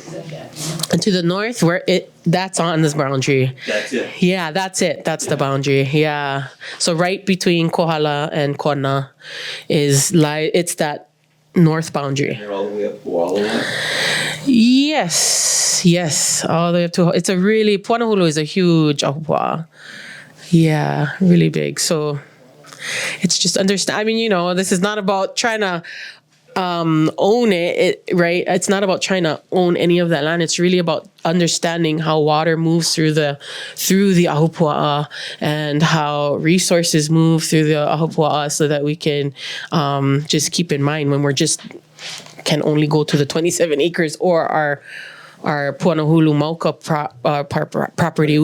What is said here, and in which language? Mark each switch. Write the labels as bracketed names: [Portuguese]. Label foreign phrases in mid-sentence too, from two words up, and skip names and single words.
[English] And to the north, that's on this boundary. That's it? Yeah, that's it. That's the boundary. Yeah. So right between Kohala and Kona it's that north boundary. And they're all the way up Puʻuanahulu? Yes, all the way up to. Puʻuanahulu is a huge ahupua. Yeah, really big. So it's just understand. I mean, this is not about trying to own it, right? It's not about trying to own any of that land. It's really about understanding how water moves through the ahupua, and how resources move through the ahupua, so that we can just keep in mind when can only go to the 27 acres or our Puʻuanahulu Mauka property.